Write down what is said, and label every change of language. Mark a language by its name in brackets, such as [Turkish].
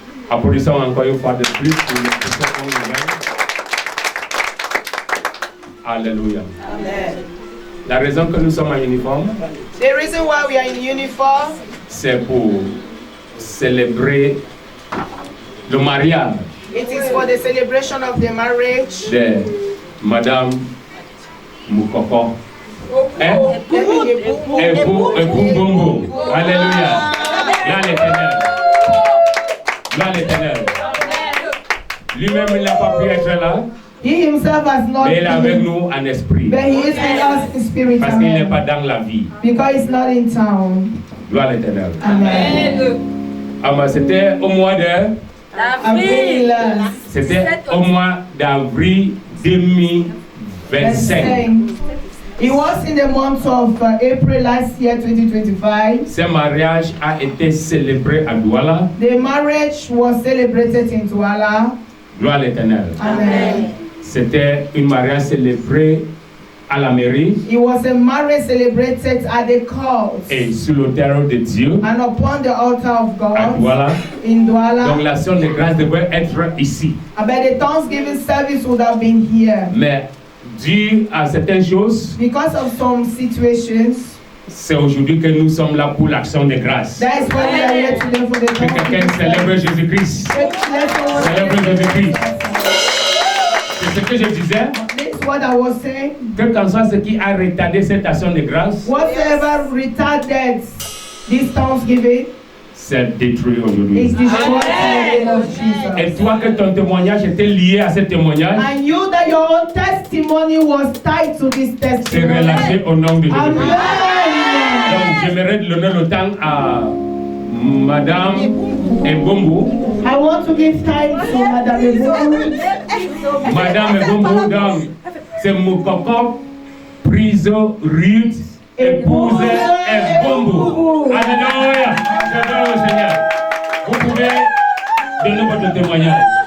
[French] Applaudissons encore une fois de plus pour le puissant qu'on nous donne. Alléluia. Amen. La raison que nous sommes en uniforme, [English] The reason why we are in uniform [French] c'est pour célébrer le mariage [English] it is for the celebration of the marriage. [French] de Madame Moukoko. Hein? Époux Bongo. Alléluia. Gloire à l'Éternel. Gloire à l'Éternel. Lui-même, il n'a pas pu être là, [English] He himself has not [French] mais il est avec [English] been, [French] nous en esprit. [English] but he is with us in spirit. [French] Parce qu'il n'est Amen. pas dans la vie. [English] Because he's not in town. [French] Gloire à l'Éternel. Amen. Ah, bah, c'était au mois de... Avril C'était au mois d'avril 2025. [English] It was in the month of April last year, 2025. [French] Ce mariage a été célébré à Douala. [English] The marriage was celebrated in Douala. [French] Gloire à l'Éternel. Amen. C'était un mariage célébré à la mairie [English] It was a marriage celebrated at the court [French] et sur l'autel de Dieu [English] and upon the altar of [French] à [English] God [French] Douala. [English] in Douala. [French] Donc l'action de grâce devait être ici. [English] But the Thanksgiving service would have been here. [French] Mais dû à certaines choses, [English] Because of some situations, [French] c'est aujourd'hui que nous sommes là pour l'action de grâce. [English] that is why we are here today for the [French] Que quelqu'un [English] Thanksgiving [French] célèbre [English] service. [French] Jésus-Christ. Célèbre Jésus-Christ. C'est ce que je disais. [English] This is what I was saying. [French] Quel qu'en soit ce qui a retardé cette action de grâce, [English] Whatever retarded this Thanksgiving [French] c'est détruit [English] is [French] aujourd'hui. [English] destroyed in the name of [French] Et [English] Jesus. [French] toi que ton témoignage était lié à ce témoignage, [English] And you that your own testimony was tied to this [French] c'est [English] testimony. [French] relâché au nom de Jésus-Christ. Amen. Donc j'aimerais donner le temps à Madame Ebombo. [English] I want to give time to Madame Ebongu. [French] Madame Ebombo, donc c'est Moukoko, prise Ruth, épouse Ebombo. Alléluia. J'adore le Seigneur. Vous pouvez donner votre témoignage.